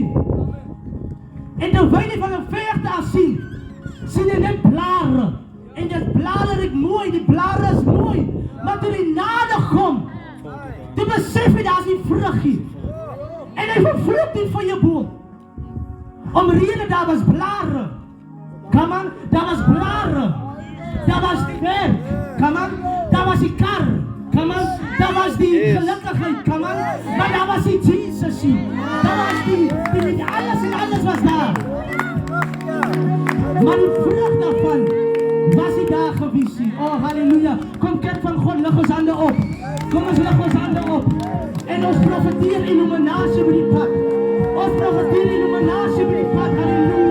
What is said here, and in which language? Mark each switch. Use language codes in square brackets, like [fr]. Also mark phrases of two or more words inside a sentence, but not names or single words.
[af] En terwyl hy van 'n verte af sien hy net blare. En die blare is mooi, die blare is mooi. Maar toe hy nader kom, toe besef hy daar is nie vruggie. En hy vervloek die vyeboom. Omrede daar was blare. [en] Come on, [af] daar was blare. Daar was die werk. [en] Come on, [af] daar was die kar. [en] Come on, [af] daar was die gelukkigheid. [en] Come on, [af] maar daar was die Jesus. Daar was die alles en alles was daar. Maar die vrug daarvan was die daar gewees. Halleluja. Kom kerk van God, lig ons hande op. Kom ons lig ons hande op. En ons profeteer illuminasie by die pad. Ons profeteer illuminasie by die pad.